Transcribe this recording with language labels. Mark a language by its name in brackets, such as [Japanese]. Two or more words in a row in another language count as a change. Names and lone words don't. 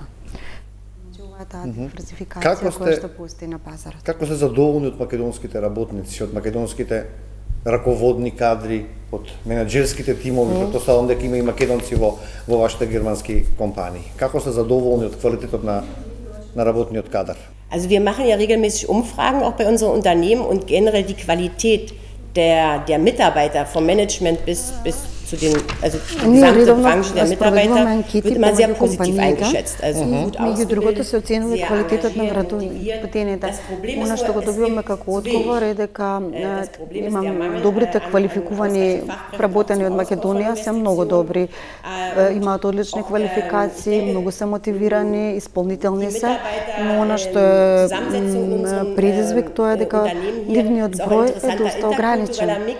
[Macedonian] Ова е таа диверсификација која што постои на пазарот. Како се задоволни од македонските работници, од македонските раководни кадри, од менаџерските тимови, претпоставам дека има и македонци во вашите германски компании. Како се задоволни од квалитетот на работниот кадар? [German] Also wir machen ja regelmäßig Umfragen auch bei unseren Unternehmen und generell die Qualität der Mitarbeiter, vom Management bis zu den, also die gesamte Branche der Mitarbeiter, wird immer sehr positiv eingeschätzt. Also gut [Macedonian] Меѓу другото се оценува квалитетот на вработените. Она што го добиваме како одговор е дека имам добрите квалификувани вработени од Македонија се многу добри. Имаат одлични квалификации, многу се мотивирани, исполнителни се, но она што е предизвик тоа е дека нивниот број е доста ограничен.